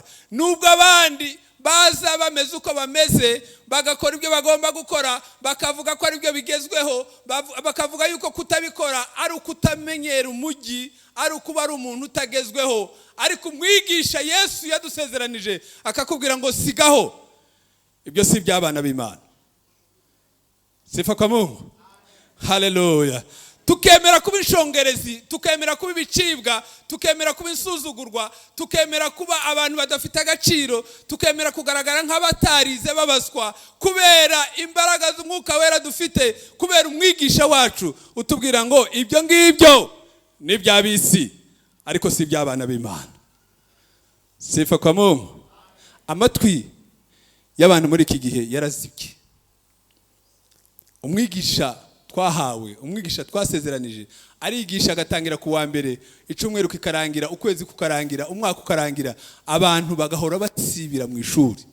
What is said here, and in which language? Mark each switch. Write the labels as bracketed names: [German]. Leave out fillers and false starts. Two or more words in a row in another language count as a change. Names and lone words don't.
[Kinyarwanda] Nubwo abandi baza bameze uko bameze, bagakora ibyo bagomba gukora, bakavuga ko ari byo bigezweho, bakavuga yuko kutabikora ari ukutamenyera umujyi, ari ukuba ari umuntu utagezweho. Ariko umwigisha Yesu yadusezeranije akakubwira ngo sigaho, ibyo si iby'abana b'Imana. [Swahili] Sifa kwa Mungu. [Kinyarwanda] Haleluya. Tukemera kuba inshongerezi, tukemera kuba ibicibwa, tukemera kuba insuzugurwa, tukemera kuba abantu badafite agaciro, tukemera kugaragara nk'abatarize babaswa kubera imbaraga z'umwuka wera dufite, kubera umwigisha wacu utubwira ngo ibyo ngibyo ni iby'ab'isi ariko si iby'abana b'Imana. [Swahili] Sifa kwa Mungu. [Kinyarwanda] Amatwi y'abantu muri iki gihe yarazibye. Umwigisha twahawe, umwigisha twasezeranije arigisha agatangira ku wa mbere, icumweru kikarangira, ukwezi kukarangira, umwaka ukarangira, abantu bagahora batsibira mu ishuri.